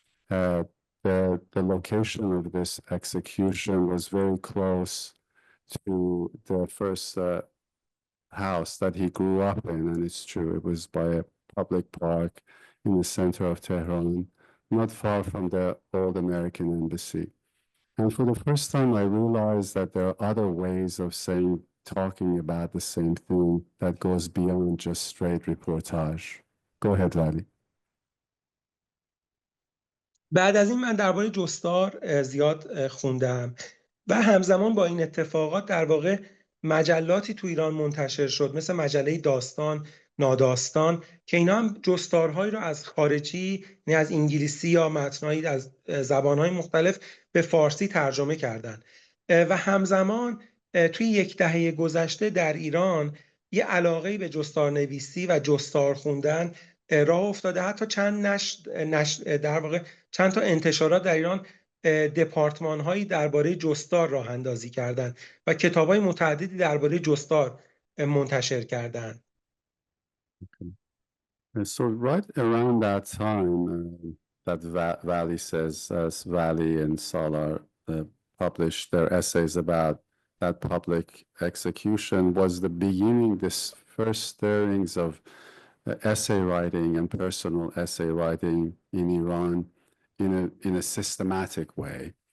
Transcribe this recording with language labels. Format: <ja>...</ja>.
<en>The location of this execution was very close to the first house that he grew up in, and it's true, it was by a public park in the center of Tehran, not far from the old American embassy. And for the first time, I realized that there are other ways of talking about the same thing that goes beyond just straight reportage. Go ahead, Vali.</en> <fa>بعد از این من درباره جستار زیاد خوندم و همزمان با این اتفاقات در واقع مجلاتی تو ایران منتشر شد، مثل مجله داستان، ناداستان، که اینا هم جستارهایی رو از خارجی، نه از انگلیسی یا متنایی از زبانهای مختلف به فارسی ترجمه کردن و همزمان توی یک دهه گذشته در ایران یه علاقه به جستارنویسی و جستار خوندن راه افتاده. حتی در واقع چند تا انتشارات در ایران دپارتمان هایی درباره جستار راه اندازی کردن و کتاب های متعددی درباره جستار منتشر کردن.</fa> <en>So right around that time that Vali says, Vali and Salar published their essays about that public execution, was the beginning, this first stirrings of essay writing and personal essay writing in Iran in a systematic way.</en>